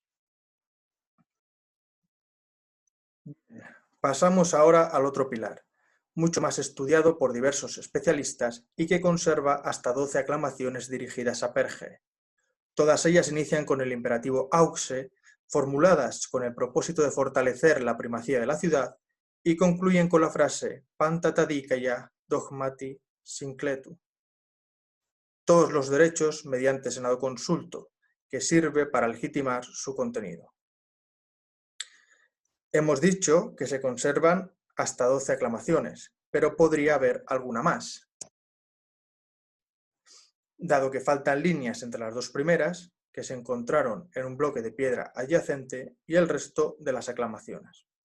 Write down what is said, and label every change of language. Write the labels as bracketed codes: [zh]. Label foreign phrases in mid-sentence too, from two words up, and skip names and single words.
[es] Pasamos ahora al otro pilar, mucho más estudiado por diversos especialistas y que conserva hasta 12 aclamaciones dirigidas a Perge. Todas ellas inician con el imperativo auxe, formuladas con el propósito de fortalecer la primacía de la ciudad, y concluyen con la frase [el] πάντα τὰ δίκαια δόγματι συγκλήτου. [es] Todos los derechos mediante senado consulto, que sirve para legitimar su contenido. Hemos dicho que se conservan hasta 12 aclamaciones, pero podría haber alguna más. Dado que faltan líneas entre las dos primeras, que se encontraron en un bloque de piedra adyacente, y el resto de las aclamaciones.